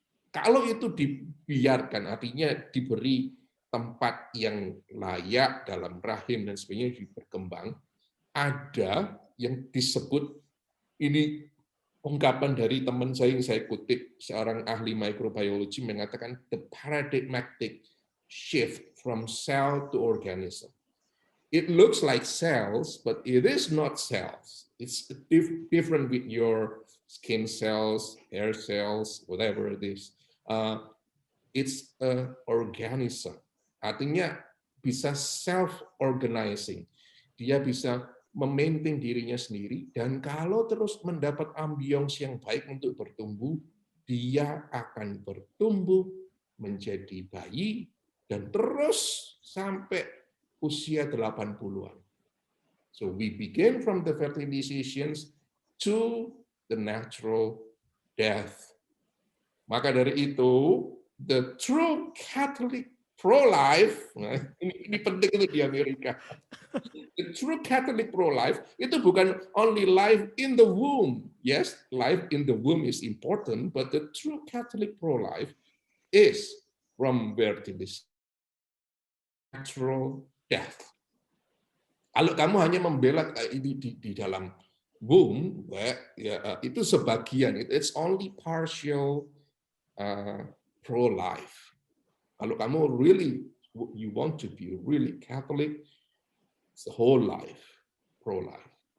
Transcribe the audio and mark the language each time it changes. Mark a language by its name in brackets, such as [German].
[Indonesian] Kalau itu dibiarkan, artinya diberi tempat yang layak dalam rahim dan sebagainya berkembang, ada yang disebut, ini ungkapan dari teman saya yang saya kutip, seorang ahli microbiology mengatakan [English] the paradigmatic shift from cell to organism. It looks like cells, but it is not cells. It's different with your skin cells, hair cells, whatever it is. It's an organism. [Indonesian] artinya bisa self-organizing. Dia bisa memaintain dirinya sendiri, dan kalau terus mendapat ambience yang baik untuk bertumbuh, dia akan bertumbuh menjadi bayi dan terus sampai usia 80-an. [English] So we begin from the fertilizations to the natural death. [Indonesian] Maka dari itu, [English] the true Catholic pro-life, [Indonesian] ini penting itu di Amerika. [English] The true Catholic pro-life [Indonesian] itu bukan [English] only life in the womb. Yes, life in the womb is important, but the true Catholic pro-life is from fertilization, natural death. [Indonesian] Kalau kamu hanya membela ini di dalam womb, ya, itu sebagian, [English] it's only partial pro-life. [Indonesian] Kalau kamu [English] really, you want to be really Catholic, it's the whole life, pro-life.